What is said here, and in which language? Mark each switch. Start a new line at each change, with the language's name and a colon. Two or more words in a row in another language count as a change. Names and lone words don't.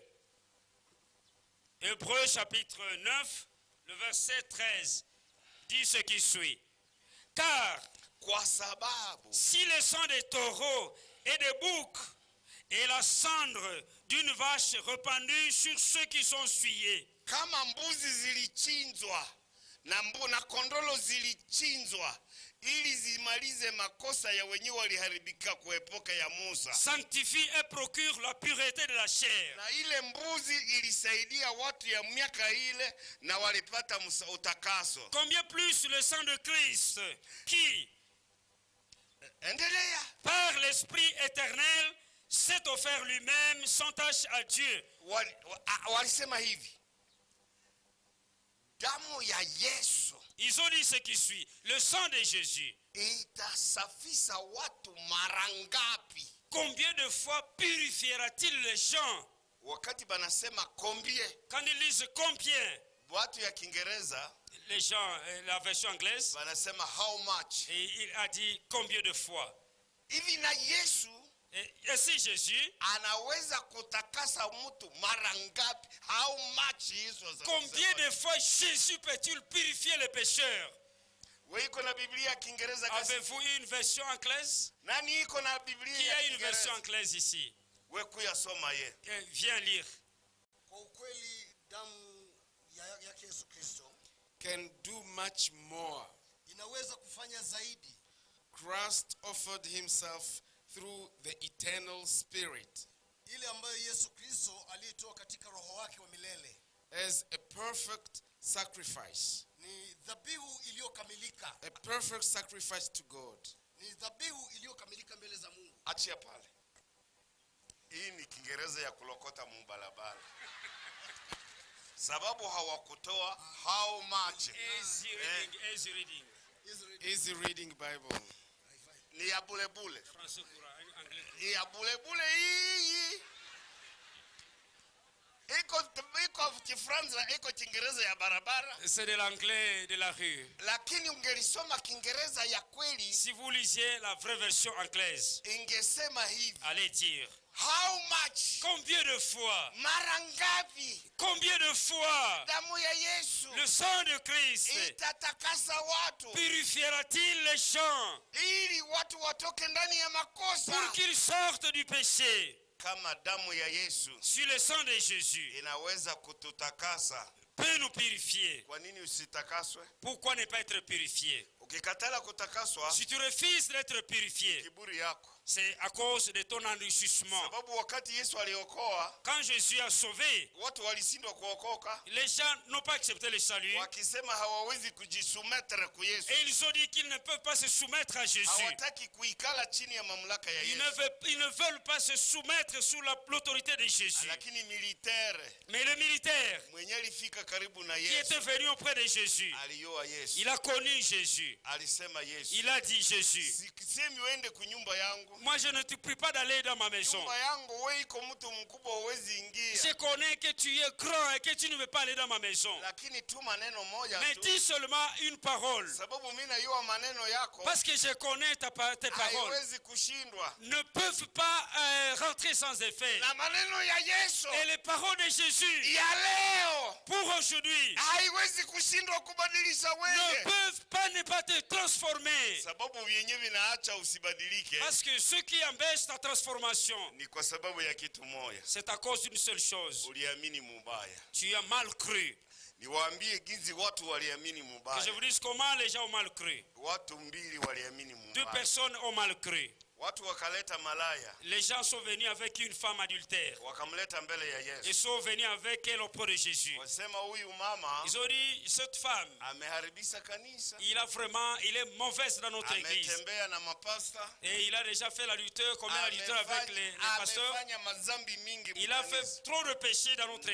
French: Hébreu chapitre 9, le verset 13 dit ce qui suit. Car si le sang des taureaux et des boucs et la cendre d'une vache répandue sur ceux qui sont souillés,
Swahili: kama mbuzi zilichinjwa na kondolo zilichinjwa ili zimalize makosa ya wenyewe waliharibika kuepoka ya Musa,
French: sanctifie et procure la pureté de la chair.
Swahili: Na ile mbuzi ilisaidia watu ya miaka ile na walipata utakaso.
French: Combien plus le sang de Christ qui, par l'Esprit éternel, s'est offert lui-même sans tâche à Dieu.
Swahili: Walisema hivi, damu ya Yesu,
French: ils ont dit ce qui suit, le sang de Jésus
Swahili: itasafisha watu mara ngapi?
French: Combien de fois purifiera-t-il les gens?
Swahili: Wakati banasema combien,
French: quand ils disent combien,
Swahili: watu ya Kiingereza,
French: les gens, la version anglaise,
Swahili: banasema
English: how much,
French: et il a dit combien de fois.
Swahili: Hivi na Yesu,
French: et si Jésus
Swahili: anaweza kutakasa mtu mara ngapi?
English: How much hizo?
French: Combien de fois Jésus peut-il purifier les pécheurs? Avez-vous une version anglaise? Qui a une version anglaise ici? Viens lire.
English: Can do much more. Christ offered himself through the eternal Spirit as a perfect sacrifice. A perfect sacrifice to God.
Swahili: Achia pale. Hii ni Kiingereza ya kulokota mbalabala. Sababu hawakutoa
English: how much. Easy reading Bible.
Swahili: Ni ya bulebule. Ni ya bulebule hii. Iko Kifaransa, iko Kiingereza ya barabara.
French: C'est de l'anglais de la rue.
Swahili: Lakini ungelisoma Kiingereza ya kweli,
French: si vous lisiez la vraie version anglaise,
Swahili: ingesema hivi.
French: Allez dire.
English: How much?
French: Combien de fois?
Swahili: Mara ngapi?
French: Combien de fois?
Swahili: Damu ya Yesu,
French: le sang de Christ,
Swahili: itatakasa watu,
French: purifiera-t-il les gens,
Swahili: ili watu watoke ndani ya makosa,
French: pour qu'ils sortent du péché.
Swahili: Kama damu ya Yesu,
French: si le sang de Jésus
Swahili: inaweza kututakasa,
French: peut nous purifier,
Swahili: kwa nini usitakaswe?
French: Pourquoi ne pas être purifié?
Swahili: Ukikatala kutakaswa,
French: si tu refuses d'être purifié,
Swahili: kiburi yako,
French: c'est à cause de ton enrichissement.
Swahili: Sababu wakati Yesu aliokoa,
French: quand Jésus a sauvé,
Swahili: watu walishindwa kuokoka.
French: Les gens n'ont pas accepté le salut.
Swahili: Wakisema hawawezi kujisoumettre kwa Yesu.
French: Et ils ont dit qu'ils ne peuvent pas se soumettre à Jésus.
Swahili: Hawataki kuikala chini ya mamlaka ya Yesu.
French: Ils ne veulent pas se soumettre sous l'autorité de Jésus.
Swahili: Lakini militaire,
French: mais le militaire
Swahili: mwenye alifika karibu na Yesu,
French: qui était venu auprès de Jésus,
Swahili: alioa Yesu,
French: il a connu Jésus.
Swahili: Alisema Yesu,
French: il a dit Jésus,
Swahili: sikisemi uende kunyumba yangu.
French: Moi je ne te prie pas d'aller dans ma maison. Je connais que tu es grand et que tu ne veux pas aller dans ma maison. Mais dis seulement une parole. Parce que je connais tes paroles. Ne peuvent pas rentrer sans effet. Et les paroles de Jésus pour aujourd'hui
Swahili: haiwezi kushindwa kubadilisha
French: ne
Swahili: wewe,
French: peuvent pas ne pas te transformer.
Swahili: sababu vyenye vinaacha usibadilike
French: Parce que ce qui empêche ta transformation,
Swahili: ni kwa sababu ya kitu moja,
French: c'est à cause d'une seule chose.
Swahili: uliamini mubaya.
French: Tu as mal cru.
Swahili: Niwaambie gizi watu waliamini
French: Que je
Swahili: mubaya.
French: vous dise comment les gens ont mal cru.
Swahili: Watu mbili waliamini
French: Deux
Swahili: mubaya.
French: personnes ont mal cru.
Swahili: Watu wakaleta malaya,
French: Les gens sont venus avec une femme adultère.
Swahili: wakamleta mbele ya
French: Ils
Swahili: Yesu.
French: sont venus avec elle auprès de Jésus.
Swahili: Wasema huyu mama
French: Ils ont dit, cette femme,
Swahili: ameharibisha kanisa,
French: il est mauvaise dans notre église.
Swahili: ametembea na mapasta,
French: Et il a déjà fait la lutteur, comme la lutteur avec les pasteurs.
Swahili: amefanya mazambi mingi
French: Il a fait
Swahili: mkanisa.
French: trop de péchés dans notre